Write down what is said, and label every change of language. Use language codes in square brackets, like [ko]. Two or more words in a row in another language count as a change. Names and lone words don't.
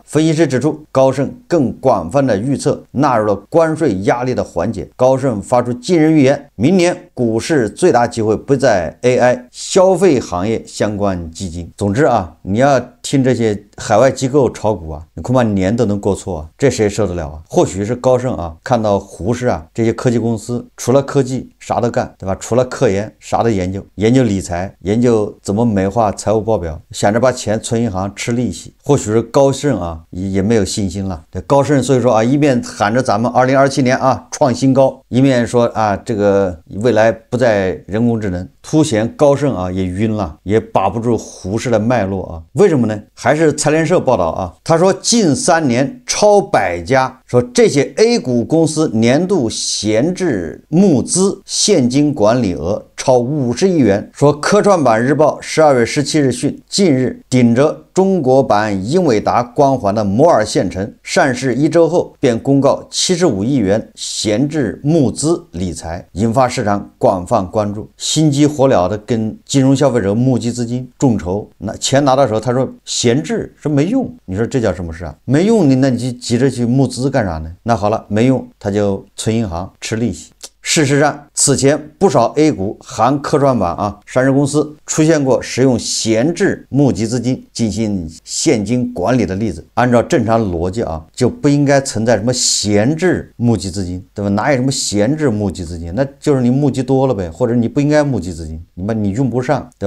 [zh] 分析師指出，高盛更廣泛的預測納入了關稅壓力的緩解。高盛發出驚人預言，明年股市最大機會不在 AI、消費行業相關基金。總之啊，你要聽這些海外機構炒股啊，你恐怕年都能過錯啊，這誰受得了啊？或許是高盛啊，看到胡適啊這些科技公司除了科技啥都幹，对吧？除了科研啥都研究，研究理財，研究怎麼美化財務報表，想着把錢存銀行吃利息。或許是高盛啊也沒有信心了。對高盛所以說啊，一面喊着咱們2027年啊創新高，一面說啊這個未來不在人工智能，凸顯高盛啊也暈了，也把不住胡適的脈絡啊。為什麼呢？還是財聯社報道啊，他說近3年超100家，說這些 A 股公司年度閒置募資現金管理額超50億元。說科創板日報12月17日訊，近日頂着中國版英偉達光環的摩爾縣城上市1周後便公告75億元閒置募資理財，引發市場廣泛關注。心急火燎的跟金融消費者募集資金眾籌，那錢拿到手，他說閒置說沒用，你說這叫什麼事啊？沒用，那你急着去募資幹啥呢？那好了，沒用他就存銀行吃利息。事實上，此前不少 A 股含科創板啊上市公司出現過使用閒置募集資金進行現金管理的例子。按照正常邏輯啊，就不應該存在什麼閒置募集資金，對吧？哪有什麼閒置募集資金？那就是你募集多了唄，或者你不應該募集資金，你用不上，對吧？